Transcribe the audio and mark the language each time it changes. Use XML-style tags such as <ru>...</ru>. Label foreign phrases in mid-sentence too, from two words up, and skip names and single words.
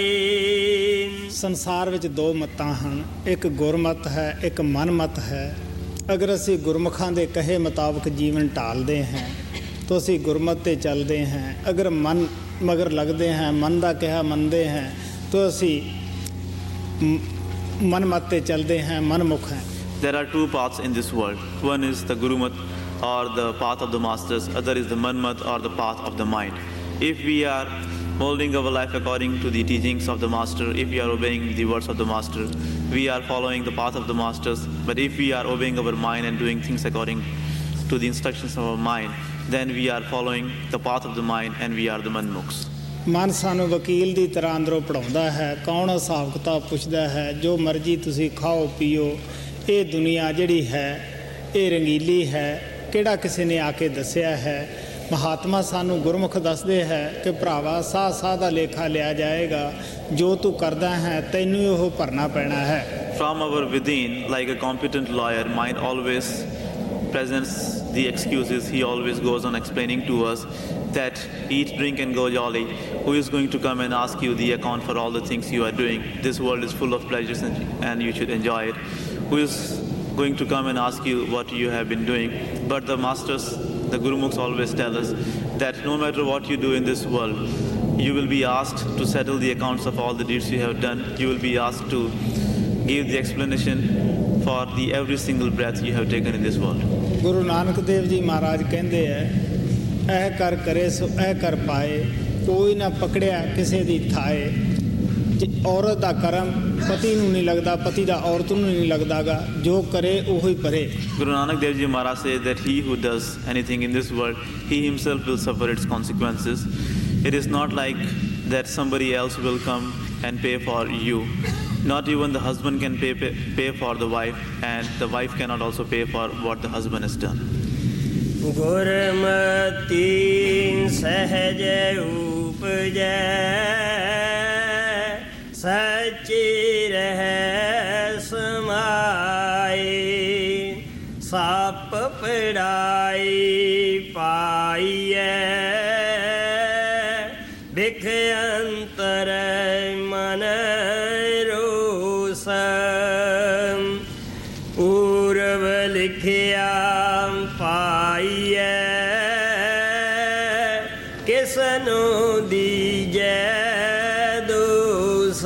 <pa>ਸੰਸਾਰ ਵਿੱਚ ਦੋ ਮੱਤਾਂ ਹਨ, ਇੱਕ ਗੁਰਮਤ ਹੈ, ਇੱਕ ਮਨਮਤ ਹੈ. ਅਗਰ ਅਸੀਂ ਗੁਰਮੁਖਾਂ ਦੇ ਕਹੇ ਮੁਤਾਬਕ ਜੀਵਨ ਢਾਲਦੇ ਹਾਂ ਤਾਂ ਅਸੀਂ ਗੁਰਮਤ 'ਤੇ ਚੱਲਦੇ ਹਾਂ. ਅਗਰ ਮਨ ਮਗਰ ਲੱਗਦੇ ਹਾਂ, ਮਨ ਦਾ ਕਿਹਾ ਮੰਨਦੇ ਹਾਂ ਤਾਂ ਅਸੀਂ ਮਨਮਤ 'ਤੇ ਚੱਲਦੇ ਹਾਂ, ਮਨਮੁਖ ਹਾਂ.</pa> <en>There are two paths in this world. One is the Gurumat or the path of the masters. Other is the Manmat or the path of the mind. If we are molding our life according to the teachings of the master, if we are obeying the words of the master, we are following the path of the masters. But if we are obeying our mind and doing things according to the instructions of our mind, then we are following the path of the mind and we are the Manmukhs.</en> <pa>ਮਨ ਸਾਨੂੰ ਵਕੀਲ ਦੀ ਤਰ੍ਹਾਂ ਅੰਦਰੋਂ ਪੜਾਉਂਦਾ ਹੈ, ਕੌਣ ਹਿਸਾਬ ਕਿਤਾਬ ਪੁੱਛਦਾ ਹੈ, ਜੋ ਮਰਜ਼ੀ ਤੁਸੀਂ ਖਾਓ ਪੀਓ, ਇਹ ਦੁਨੀਆ ਜਿਹੜੀ ਹੈ ਇਹ ਰੰਗੀਲੀ ਹੈ, ਕਿਹੜਾ ਕਿਸੇ ਨੇ ਆ ਕੇ ਦੱਸਿਆ ਹੈ. ਮਹਾਤਮਾ ਸਾਨੂੰ ਗੁਰਮੁਖ ਦੱਸਦੇ ਹੈ ਕਿ ਭਰਾਵਾ ਸਾਹ ਸਾਹ ਦਾ ਲੇਖਾ ਲਿਆ ਜਾਏਗਾ, ਜੋ ਤੂੰ ਕਰਦਾ ਹੈ ਤੈਨੂੰ ਉਹ ਭਰਨਾ ਪੈਣਾ ਹੈ.</pa> <en>From our within, like a competent lawyer, mind always presents the excuses. He always goes on explaining to us that eat, drink and go jolly. Who is going to come and ask you the account for all the things you are doing? This world is full of pleasures and you should enjoy it. Who is going to come and ask you what you have been doing? But the masters, the Guru Mukhs always tell us that no matter what you do in this world, you will be asked to settle the accounts of all the deeds you have done. You will be asked to give the explanation for the every single breath you have taken in this world.</en> <pa>ਗੁਰੂ ਨਾਨਕ ਦੇਵ ਜੀ ਮਹਾਰਾਜ ਕਹਿੰਦੇ ਹੈ, ਇਹ ਕਰ ਕਰੇ ਸੋ ਇਹ ਕਰ ਪਾਏ, ਕੋਈ ਨਾ ਪਕੜਿਆ ਕਿਸੇ ਦੀ ਥਾਏ. ਔਰਤ ਦਾ ਕਰਮ ਪਤੀ ਨੂੰ ਨਹੀਂ ਲੱਗਦਾ, ਪਤੀ ਦਾ ਔਰਤ ਨੂੰ ਨਹੀਂ ਲੱਗਦਾਗਾ, ਜੋ ਕਰੇ ਉਹੀ ਭਰੇ।</pa> <en>Guru Nanak Dev Ji Maharaj says that he who does anything in this world, he himself will suffer its consequences. It is not like that somebody else will come and pay for you. Not even the husband can pay for the wife, and the wife cannot also pay for what the husband has done.</en> <pa>ਗੁਰਮਤਿ ਸਹਿਜ ਉਪਜੈ ਸਚਿ ਰਹਿ ਸਮਾਏ ਸਪ ਪੜਾਈ ਪਾਈਐ ਬਿਖ ਅੰਤਰ ਮਨ ਰੋਸ ਪੂਰਬ ਲਿਖਿਆ ਪਾਈਐ ਕਿਸਨੂੰ ਦੀਜੈ ਦੋਸ।</pa>